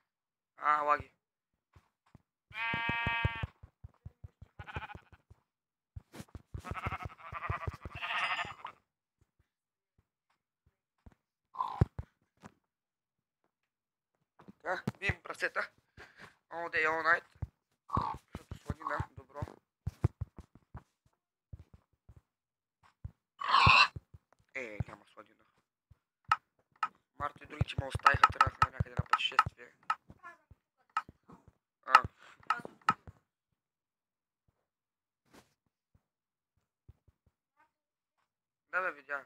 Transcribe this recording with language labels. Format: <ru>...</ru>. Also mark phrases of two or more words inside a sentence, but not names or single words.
<bg>Лаги. Така, бием прасета.</bg> <en>All day, all night.</en> <bg>Защото сладина, добро. Няма сладина. Марто и други, че ме оставиха, тръгнахме някъде на пътешествие. Да бе, видях.</bg>